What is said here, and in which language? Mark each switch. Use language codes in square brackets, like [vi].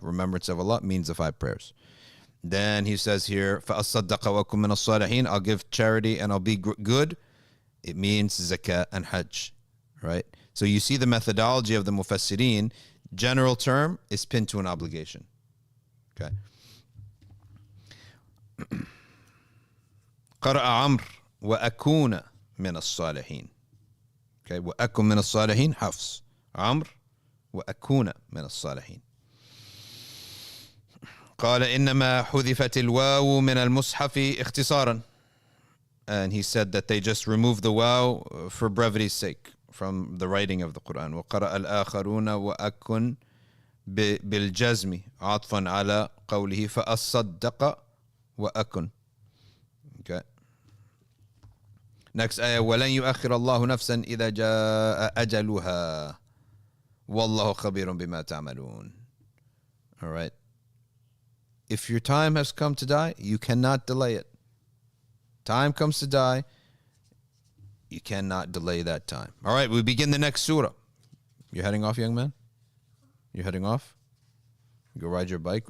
[en] Remembrance of Allah means the 5 prayers. Then he says here, [ar] فَأَصَّدَّقَ وَأَكُمْ مِنَ الصَّالِحِينَ, [en] I'll give charity and I'll be good. It means zakat and hajj, right? So you see the methodology of the mufassirin. General term is pinned to an obligation. Okay. [ar] قرأ عمرو وأكون من الصالحين. [en] Okay, [ar] وأكن من الصالحين حفص. عمرو وأكون من الصالحين. قال إنما حذفت الواو من المصحف اختصارا. [en] And he said that they just removed the waw for brevity's sake from the writing of the Quran. [ar] وقرأ الآخرون وأكن بالجزم عطفا على قوله فأصدق وأكن. [en] Okay. Next ayah, [ar] ولن يؤخر الله نفسا إذا جاء أجلها والله خبير بما تعملون. [en] All right. If your time has come to die, you cannot delay it. Time comes to die, you cannot delay that time. All right, we begin the next surah. You're heading off, young man? You're heading off? You go ride your bike?